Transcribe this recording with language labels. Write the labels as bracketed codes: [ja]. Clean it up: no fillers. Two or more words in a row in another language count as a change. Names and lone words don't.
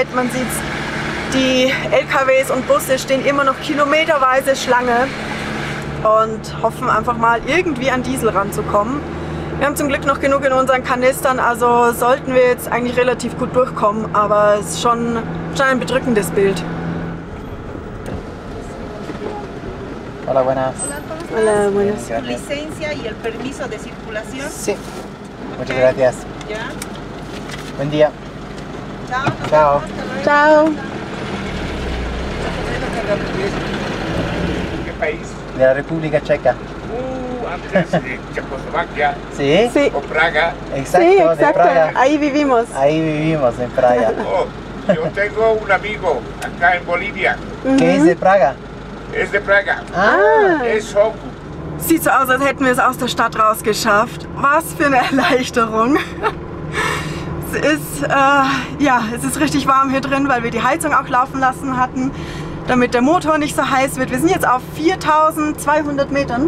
[de] Man sieht, die LKWs und Busse stehen immer noch kilometerweise Schlange und hoffen einfach mal irgendwie an Diesel ranzukommen. Wir haben zum Glück noch genug in unseren Kanistern, also sollten wir jetzt eigentlich relativ gut durchkommen, aber es ist schon ein bedrückendes Bild. [es] Hola, buenas. Hola, buenas. ¿Tu licencia y el permiso de circulación? Sí. Muchas gracias. ¿Ya? Buen día. Chao. Chao. Ciao. ¿Qué país? De la República Checa. Antes de Checoslovaquia ¿Sí? Sí. o Praga. Exacto, Sí, de exacto. Praga. Ahí vivimos. Ahí vivimos, en Praga. Oh, yo tengo un amigo acá en Bolivia. ¿Qué es de Praga? Es de Praga. Ah, Es Hoku. [de] Sieht so aus, als hätten wir es aus der Stadt rausgeschafft. Was für eine Erleichterung. Es ist, ja, es ist richtig warm hier drin, weil wir die Heizung auch laufen lassen hatten, damit der Motor nicht so heiß wird. Wir sind jetzt auf 4200 Metern.